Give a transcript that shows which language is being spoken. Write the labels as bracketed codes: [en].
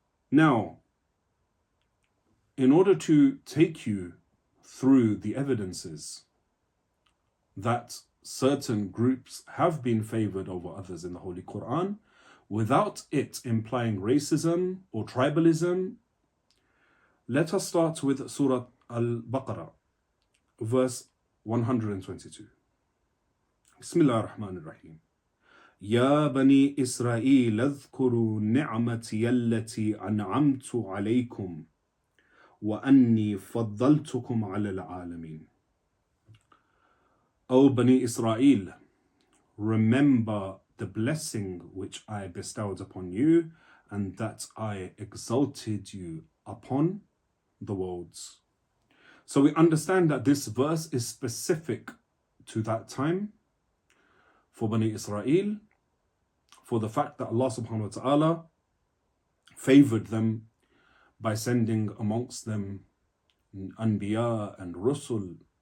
[en] Now, in order to take you through the evidences that certain groups have been favored over others in the Holy Quran, without it implying racism or tribalism, let us start with Surah Al-Baqarah, verse 122. Bismillah ar-Rahman ar-Rahim. [ar] يا بني إسرائيل اذكروا نعمتي التي أنعمت عليكم وأني فضلتكم على العالمين. [en] O Bani Israel, remember the blessing which I bestowed upon you, and that I exalted you upon the worlds. So we understand that this verse is specific to that time for Bani Israel, for the fact that Allah subhanahu wa ta'ala favored them by sending amongst them Anbiya and Rusul.